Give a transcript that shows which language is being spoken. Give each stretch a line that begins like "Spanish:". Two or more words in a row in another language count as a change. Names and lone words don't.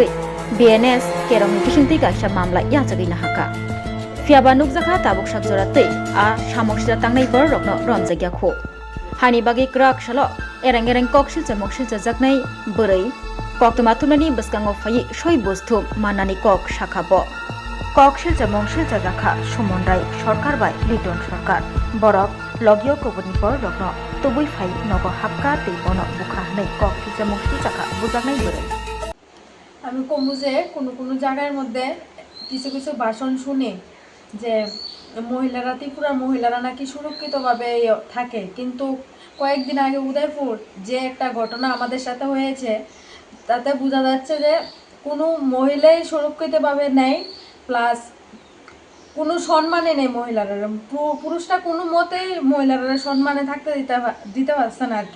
Bodo: बीएनएस केरमनि किसिंति गाइसा मामला याचगैना हाका फियाबा नुकजाखा ताबुक साकजरातै आ सामक्सिद्रा तांनाय बर रकनो रमजागिया खो हानि बागै क्राक सालो एरें एरें ककसिल जामक्सिल जाजाकनाय बोरै कक्तमा तुमनानि बसकांगो फायै सय बुस्थु माननानि कक साखाब ककसिल जामक्सिल जाजाखा सुमनराय सरकार बाय लिटन सरकार बरक लगियो कबनि बर रकनो तबुइ फाय नगो हाबका ते बनो बुखा हनै ककसिल जामक्सिल जाखा बुजाकनाय बोरै
Bangla: আমি কমু যে কোনো কোনো জায়গার মধ্যে কিছু কিছু ভাষণ শুনি যে মহিলারা ত্রিপুরার মহিলারা নাকি সুরক্ষিতভাবে থাকে, কিন্তু কয়েকদিন আগে উদয়পুর যে একটা ঘটনা আমাদের সাথে হয়েছে তাতে বোঝা যাচ্ছে যে কোনো মহিলাই সুরক্ষিতভাবে নেই, প্লাস কোনো সম্মানে নেই মহিলারা, পুরুষরা কোনো মতেই মহিলারা সম্মানে থাকতে দিতে পারছে না আর কি।